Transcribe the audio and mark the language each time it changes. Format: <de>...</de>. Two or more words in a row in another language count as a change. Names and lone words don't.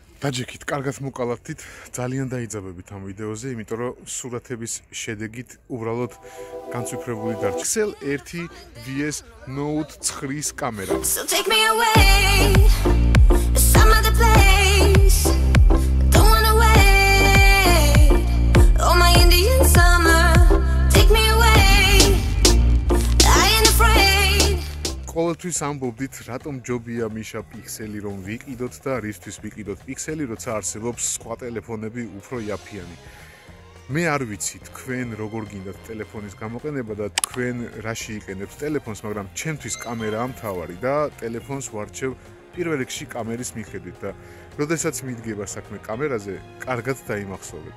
<ka>დაჯექით, კარგად მოკალათით, ძალიან დაიძაბებით ამ ვიდეოზე, იმიტომ რომ სურათების შედეგით უბრალოდ განცვიფრებული დარჩა. Pixel 1 vs Note 9-ის კამერა.</ka> <en>So take me away to some other place. Don't wanna wait. Oh my Indian summer, take me away. I ain't afraid.</en> <ka>ყოველთვის ამბობდით, რატომ ჯობია მიშა პიქსელი რომ ვიყიდოთ და რისთვის ვიყიდოთ პიქსელი, როცა არსებობს სხვა ტელეფონები უფრო იაფიანი. მე არ ვიცი თქვენ როგორ გინდათ ტელეფონის გამოყენება და თქვენ რაში იყენებთ ტელეფონს, მაგრამ ჩემთვის კამერაა მთავარი და ტელეფონს ვარჩევ პირველ რიგში კამერის მიხედვით და როდესაც მიდგება საქმე კამერაზე, კარგად დაიმახსოვრეთ.</ka>